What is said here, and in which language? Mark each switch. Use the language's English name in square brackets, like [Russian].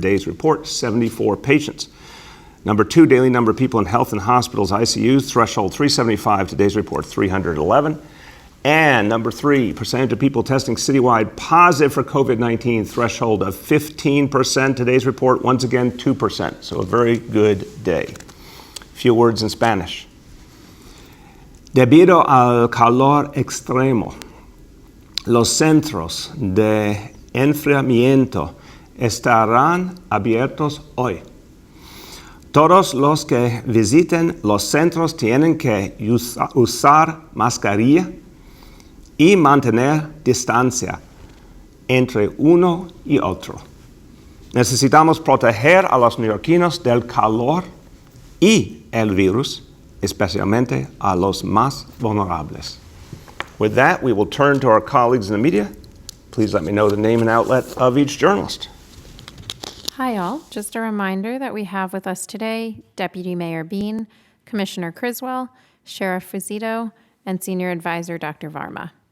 [English] Today's report, 74 patients. Number two, daily number of people in health and hospitals, ICUs, threshold 375. Today's report, 311. And number three, percentage of people testing citywide positive for COVID-19, threshold of 15%. Today's report, once again, 2%. So a very good day. A few words in Spanish. [Spanish] Debido al calor extremo, los centros de enfriamiento estarán abiertos hoy. Todos los que visiten los centros tienen que usar mascarilla y mantener distancia entre uno y otro. Necesitamos proteger a los neoyorquinos del calor y el virus, especialmente a los más vulnerables. [English] With that, we will turn to our colleagues in the media. Please let me know the name and outlet of each journalist. Hi all, just a reminder that we have with us today Deputy Mayor Bean, Commissioner Criswell, Sheriff Fuzito, and Senior Advisor Dr. Varma.